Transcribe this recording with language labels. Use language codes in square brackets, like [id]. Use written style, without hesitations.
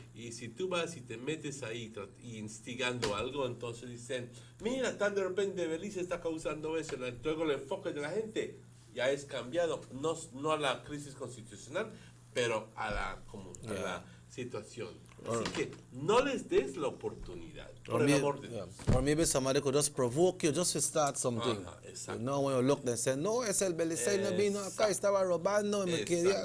[es] Y si tú vas y te metes ahí instigando algo, entonces dicen, mira, tan de repente Belice está causando eso, luego el enfoque de la gente ya es cambiado, no a la crisis constitucional, pero a la situación. Así que no les des la oportunidad, por el amor de Dios. [en] Or maybe somebody could just provoke you just to start something. You know, when you look and say, no, [es] es el Beliceño vino acá, estaba robando y me quería.